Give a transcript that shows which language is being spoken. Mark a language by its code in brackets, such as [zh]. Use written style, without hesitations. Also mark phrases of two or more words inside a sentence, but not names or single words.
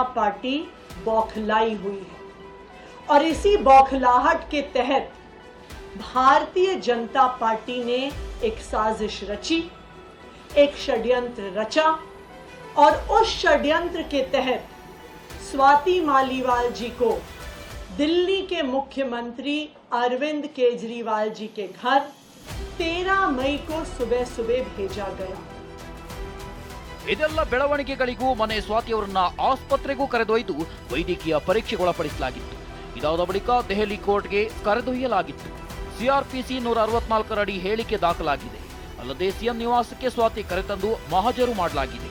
[hi] पार्टी बौखलाई हुई है और इसी बौखलाहट के तहत भारतीय जनता पार्टी ने एक साजिश रची, एक षड्यंत्र रचा और उस षड्यंत्र के तहत स्वाति मालीवाल जी को दिल्ली के मुख्यमंत्री अरविंद केजरीवाल जी के घर 13 मई को सुबह सुबह भेजा गया. [kn] ಇದೆಲ್ಲ ಬೆಳವಣಿಗೆಗಳಿಗೂ ಮನೆ ಸ್ವಾತಿ ಅವರನ್ನ ಆಸ್ಪತ್ರೆಗೂ ಕರೆದೊಯ್ದು ವೈದ್ಯಕೀಯ ಪರೀಕ್ಷೆಗೊಳಪಡಿಸಲಾಗಿತ್ತು. ಇದಾದ ಬಳಿಕ ದೆಹಲಿ ಕೋರ್ಟ್ಗೆ ಕರೆದೊಯ್ಯಲಾಗಿತ್ತು. ಸಿಆರ್ಪಿಸಿ 164 ಅಡಿ ಹೇಳಿಕೆ ದಾಖಲಾಗಿದೆ. ಅಲ್ಲದೆ ಸಿಎಂ ನಿವಾಸಕ್ಕೆ ಸ್ವಾತಿ ಕರೆತಂದು ಮಹಜರು ಮಾಡಲಾಗಿದೆ.